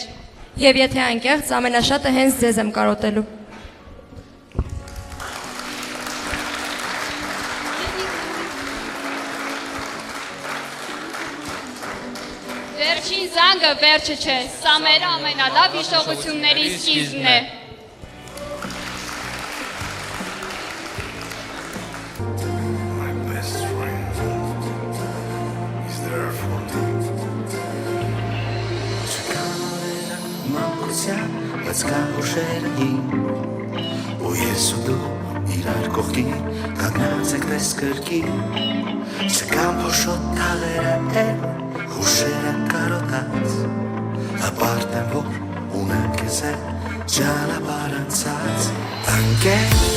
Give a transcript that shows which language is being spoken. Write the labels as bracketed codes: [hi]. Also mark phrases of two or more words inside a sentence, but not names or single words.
[hy] Եվ եթե անկեղծ, ամենաշատը հենց ձեզ եմ կարոտելու։ Վերջին զանգը վերջը չէ, սա մեր ամենալավ հիշողությունների սկիզբն է։ [en] My best friend is there for me. [hy] Մանկության բայց կա հուշերը իմ ու ես ու դու իրար կողքին կանգնած եք տես կրկին չկան փոշոտ թաղերը հուշերը կարոտած հպարտ եմ որ ունեմ քեզ ճանապարհ անցած ընկեր